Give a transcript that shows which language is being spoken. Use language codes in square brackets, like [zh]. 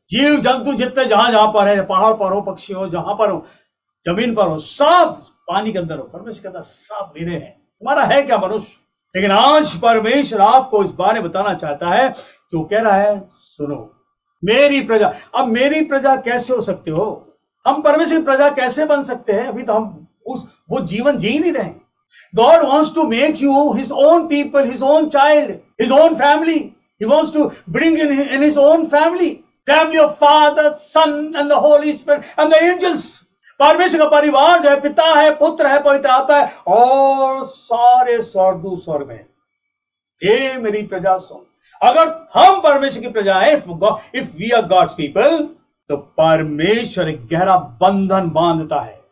[hi] जीव जंतु जितने जहां पर है, पहाड़ पर हो, पक्षी हो, जहां पर हो, जमीन पर हो, सब पानी के अंदर हो, परमेश्वर कहता सब मेरे हैं। तुम्हारा है क्या मनुष्य? लेकिन आज परमेश्वर आपको इस बारे में बताना चाहता है कि वो कह रहा है, सुनो मेरी प्रजा। अब मेरी प्रजा कैसे हो सकते हो? हम परमेश्वर की प्रजा कैसे बन सकते हैं? अभी तो हम वो जीवन जी नहीं रहे। [en] God wants to make you his own people, his own child, his own family. He wants to bring in his own family of Father, Son and the Holy Spirit and the angels. [hi] परमेश्वर का परिवार जो है, पिता है, पुत्र है, पवित्र आत्मा है और सारे स्वर्गदूत स्वर्ग में। हे मेरी प्रजा सुन। अगर हम परमेश्वर की प्रजा है, [en] if we are God's people, [hi] तो परमेश्वर एक गहरा बंधन बांधता है।